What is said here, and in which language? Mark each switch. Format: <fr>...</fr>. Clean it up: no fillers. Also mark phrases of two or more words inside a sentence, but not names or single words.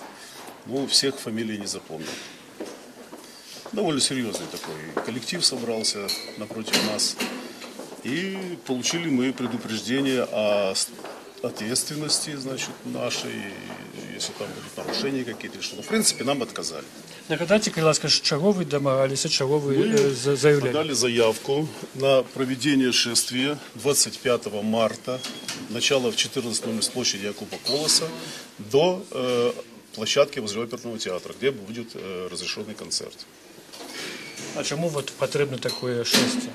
<ru>Всех фамилий не запомнил. Довольно серьезный такой коллектив собрался напротив нас. И получили мы предупреждение о ответственности, нашей, если там будут нарушения какие-то, что. В принципе, нам отказали.</ru> <be>Нагадайте, калі ласка, чаго вы дамагаліся, чаго вы заявлялі?</be> <ru>Мы подали заявку на проведение шествия 25 марта, начало в 14:00 с площади Якуба Колоса до площадки возле оперного театра, где будет разрешенный концерт. А чему потребно такое шествие?</ru>